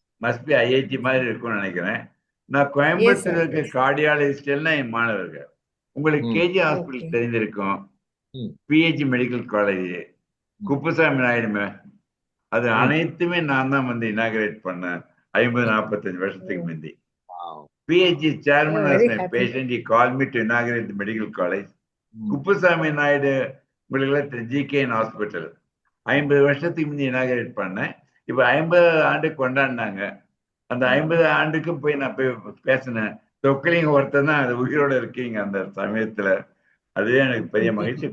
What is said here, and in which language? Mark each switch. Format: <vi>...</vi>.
<en>Must be</en> <ta>IIT மாதிரி இருக்கும்னு நினைக்கிறேன். நான் கோயம்புத்தூருக்கு கார்டியாலஜிஸ்ட் எல்லாம் என் மாணவர்கள். உங்களுக்கு கேஜி ஹாஸ்பிட்டல் தெரிஞ்சிருக்கும், பிஹெச்சி மெடிக்கல் காலேஜ், குப்புசாமி நாயுடுமே, அது அனைத்துமே நான் தான் இனாகிரேட் பண்ணேன் 50-45 வருஷத்துக்கு முந்தி.</ta> <en>PHC chairman was my patient. He called me to inaugurate the medical college.</en> <ta>Kuppusamy Naidu உங்களுக்கு ஜிகேஎன் ஹாஸ்பிட்டல் 50 வருஷத்துக்கு முந்தி இனாகிரேட் பண்ணேன். இப்போ 50 ஆண்டு கொண்டாடினாங்க. அந்த 50 ஆண்டுக்கும் போய் நான் போய் பேசினேன். சொக்கலிங்க ஒருத்தர் தான் அது உயிரோட இருக்கீங்க அந்த சமயத்துல. அதுவே எனக்கு பெரிய மகிழ்ச்சி.</ta>